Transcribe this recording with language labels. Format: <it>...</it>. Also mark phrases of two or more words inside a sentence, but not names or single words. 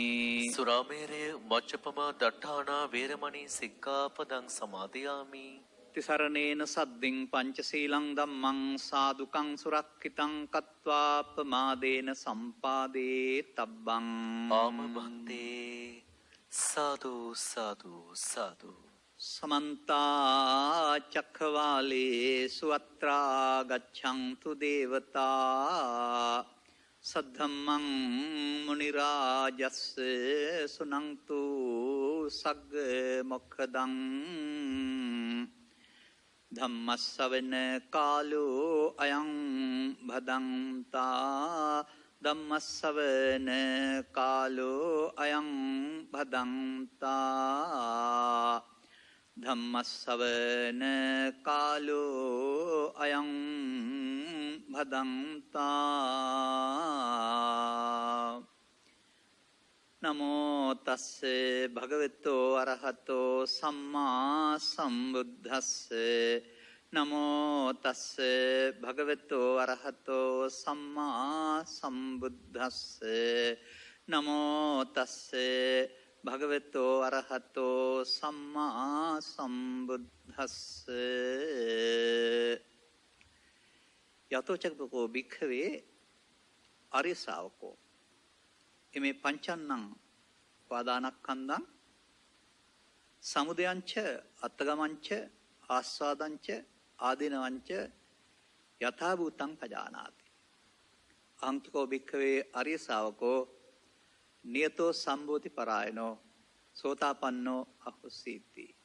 <pi>සුරාමේරය මජ්ජපමා දට්ඨානා වේරමණී සික්ඛාපදං සමාදියාමි තිසරණේන සද්දින් පංචශීලං ධම්මං සාදුකං සුරක්ඛිතං කତ୍වා ප්‍රමාදේන සම්පාදේ තබ්බං ආම භන්තේ සාදු සාදු සාදු समन्ता चक्रवालेषु अत्रा गच्छन्तु देवता सद्धम्मं मुनिराजस्य सुनन्तु सग्ग मोक्षदं धम्मस्सवන कालो अयं भदन्ता ධම්මස්සවන කාලෝ අයං භදන්තා ධම්මස්සවන කාලෝ අයං භදන්තා නමෝ තස්ස භගවතෝ අරහතෝ සම්මා සම්බුද්දස්ස නමෝ තස්ස භගවතෝ අරහතෝ සම්මා සම්බුද්දස්ස නමෝ තස්ස භගවතෝ අරහතෝ සම්මා සම්බුද්දස්ස යතෝචක්කෝ භික්ඛවේ ආර්ය ශ්‍රාවකෝ එමේ පංචන්නං වාදානක්ඛන්දං සමුදයංච අත්තගමංච ආස්වාදංච ආදීනවංච යථා භූතං පජානාති අංකිකෝ භික්ඛවේ ආර්ය ශාවකෝ නියතෝ සම්බෝධි පරායනෝ සෝතාපන්නෝ අහුසීති</pi>